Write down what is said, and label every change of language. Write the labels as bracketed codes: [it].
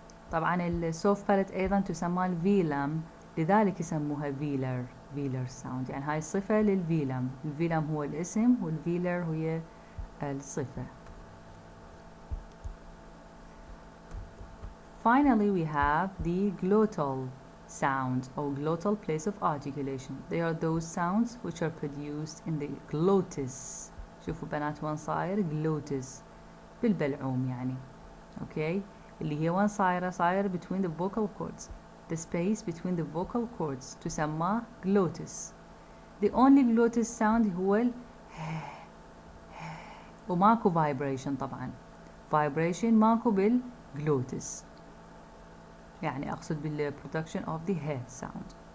[ar] طبعا السوفت باليت أيضا تسمى الفيلم، لذلك يسموها فيلر ساوند، يعني هاي صفة للفيلم. الفيلم هو الاسم والفيلر هي الصفة. [en] Finally we have the glottal sounds or glottal place of articulation. They are those sounds which are produced in the glottis. [ar] شوفوا بنات وين صاير glottis بالبلعوم يعني. اوكي، اللي هي وين صاير [en] between the vocal cords. The space between the vocal cords [ar] تسمى [en] glottis. The only glottis sound [ar] هو ال وماكو [en] vibration طبعا. [ar] vibration ماكو بالglottis. يعني أقصد بال [en] production of the sound.